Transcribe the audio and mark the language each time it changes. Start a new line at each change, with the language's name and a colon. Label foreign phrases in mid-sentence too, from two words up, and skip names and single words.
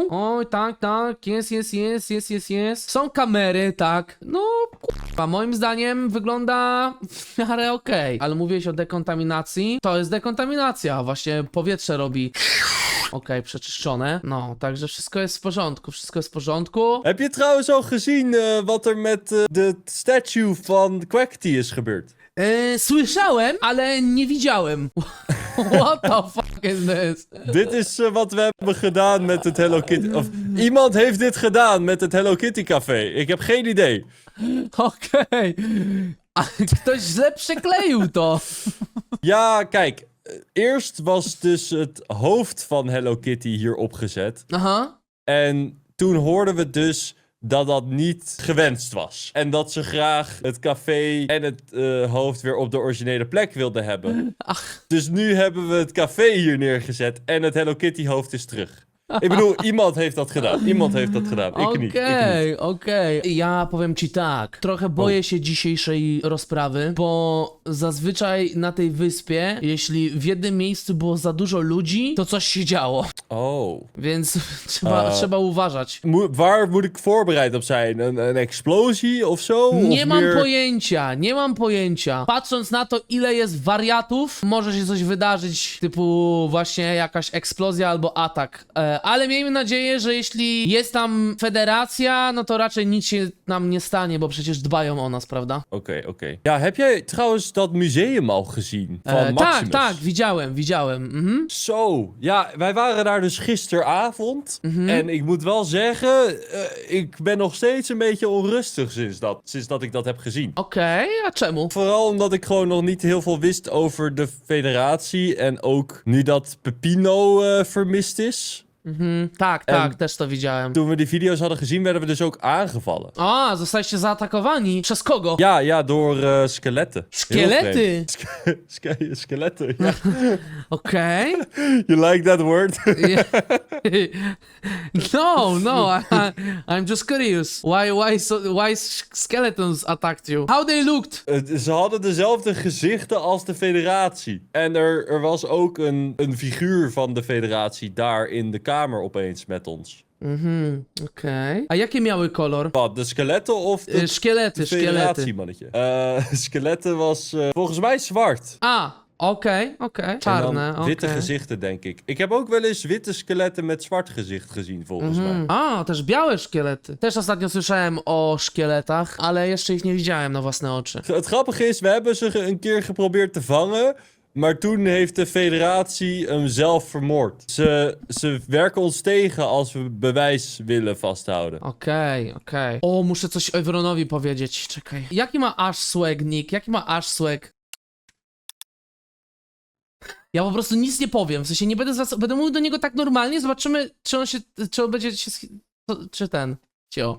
Polish: Oj, tak, jest. Są kamery, tak, no kurwa, moim zdaniem wygląda w miarę okej. Ale mówiłeś o dekontaminacji, to jest dekontaminacja, właśnie powietrze robi. Okej, przeczyszczone. No, także wszystko jest w porządku, wszystko jest w porządku.
Dutch: Heb je trouwens al gezien wat er met de statue van Quackty is gebeurd?
Polish: Słyszałem, ale nie widziałem.
English: What the fuck is this?
Dutch: Dit is wat we hebben gedaan met het Hello Kitty. Of iemand heeft dit gedaan met het Hello Kitty café. Ik heb geen idee.
Polish: Okej. A ktoś źle przekleił to.
Dutch: Ja, kijk. Eerst was dus het hoofd van Hello Kitty hier opgezet. Aha. En toen hoorden we dus dat dat niet gewenst was. En dat ze graag het café en het hoofd weer op de originele plek wilden hebben. Ach. Dus nu hebben we het café hier neergezet en het Hello Kitty hoofd is terug. Ik bedoel, iemand heeft dat gedaan. Iemand heeft dat gedaan. Ik niet.
Polish: Okej. Ja powiem ci tak. Trochę boję się dzisiejszej rozprawy, bo zazwyczaj na tej wyspie, jeśli w jednym miejscu było za dużo ludzi, to coś się działo. Oh. Więc trzeba uważać.
Dutch: Waar moet ik voorbereid op zijn? Een explosie of zo?
Polish: Nie
Dutch: Of
Polish: mam
Dutch: meer...
Polish: pojęcia, nie mam pojęcia. Patrząc na to, ile jest wariatów, może się coś wydarzyć, typu właśnie jakaś eksplozja albo atak. Ale miejmy nadzieję, że jeśli jest tam federacja, no to raczej nic się nam nie stanie, bo przecież dbają o nas, prawda?
Dutch: Oké. Ja, heb jij trouwens dat museum al gezien? Van Maximus?
Polish: Tak, widziałem. Mhm.
Dutch: Zo, ja, wij waren daar dus gisteravond. En ik moet wel zeggen, ik ben nog steeds een beetje onrustig sinds dat ik dat heb gezien.
Polish: Okej, a czemu?
Dutch: Vooral omdat ik gewoon nog niet heel veel wist over de federatie. En ook nu dat Pepino vermist is.
Polish: Tak, też to widziałem.
Dutch: Toen we die video's hadden gezien, werden we dus ook aangevallen.
Polish: A, zostaliście zaatakowani? Przez kogo?
Dutch: Ja, door skeletten.
Polish: Szkielety?
Dutch: Skeletten, ja.
Polish: Okej.
English: You like that word? No, I'm just curious. Why skeletons attacked you? How they looked?
Dutch: Ze hadden dezelfde gezichten als de federatie. En er was ook een figuur van de federatie daar in de kamer opeens met ons.
Polish: Okej. A jakie miały kolor?
Dutch: Wat, de skeletten of de
Polish: Szkielety.
Dutch: federatiemannetje? Skeletten was volgens mij zwart.
Polish: A, okej. Czarne,
Dutch: En dan witte gezichten, denk ik. Ik heb ook wel eens witte skeletten met zwart gezicht gezien, volgens mij.
Polish: A, też białe szkielety. Też ostatnio słyszałem o szkieletach, ale jeszcze ich nie widziałem na własne oczy.
Dutch: Het grappige is, we hebben ze een keer geprobeerd te vangen. Maar toen heeft de federatie hem zelf vermoord. Ze werken ons tegen als we bewijs willen vasthouden.
Polish: Okej. O, muszę coś Everonowi powiedzieć. Czekaj. Jaki ma Ash swag, Nick? Jaki ma Ash swag? Ja po prostu nic nie powiem. W sensie nie będę mówił do niego tak normalnie. Zobaczymy, czy on będzie się... Czy ten... Cio.